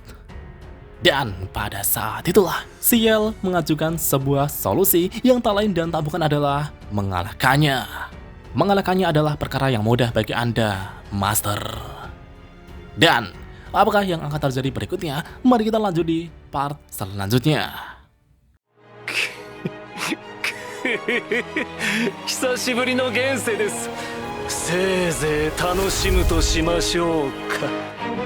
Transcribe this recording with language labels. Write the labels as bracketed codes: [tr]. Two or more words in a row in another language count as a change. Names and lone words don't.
[id] Dan pada saat itulah, Ciel mengajukan sebuah solusi yang tak lain dan tak bukan adalah mengalahkannya. Mengalahkannya adalah perkara yang mudah bagi Anda, Master. Dan apakah yang akan terjadi berikutnya? Mari kita lanjut di part selanjutnya. [ja] 久しぶりの現世です。せいぜい楽しむとしましょうか。